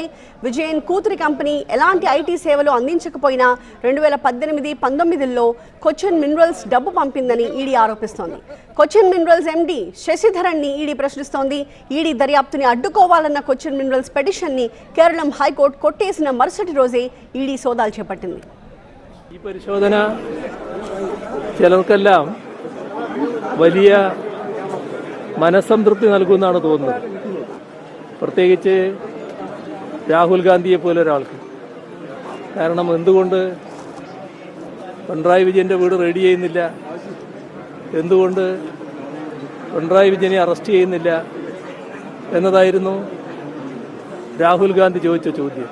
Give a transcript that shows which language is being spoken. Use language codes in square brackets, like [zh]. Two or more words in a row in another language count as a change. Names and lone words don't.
[te] విజయన్ కూతురి కంపెనీ ఎలాంటి ఐటీ సేవలు అందించకపోయినా 2018-19లో కొచ్చిన్ మినరల్స్ డబ్బు పంపిందని ఈడీ ఆరోపిస్తోంది. కొచ్చిన్ మినరల్స్ ఎండీ శశిధరన్ని ఈడీ ప్రశ్నిస్తోంది. ఈడీ దర్యాప్తుని అడ్డుకోవాలన్న కొచ్చిన్ మినరల్స్ పిటిషన్ని కేరళం హైకోర్టు కొట్టేసిన మరుసటి రోజే ఈడీ సోదాలు చేపట్టింది. [ml] ഈ പരിശോധന ചിലർക്കെല്ലാം വലിയ മനസ്സംതൃപ്തി നൽകുമെന്നാണ് തോന്നുന്നത്. പ്രത്യേകിച്ച് രാഹുൽ ഗാന്ധിയെ പോലെ ഒരാൾക്ക്. കാരണം എന്തുകൊണ്ട് പിണറായി വിജയൻ്റെ വീട് റെഡി ചെയ്യുന്നില്ല, എന്തുകൊണ്ട് പിണറായി വിജയനെ അറസ്റ്റ് ചെയ്യുന്നില്ല എന്നതായിരുന്നു രാഹുൽ ഗാന്ധി ചോദിച്ച ചോദ്യം.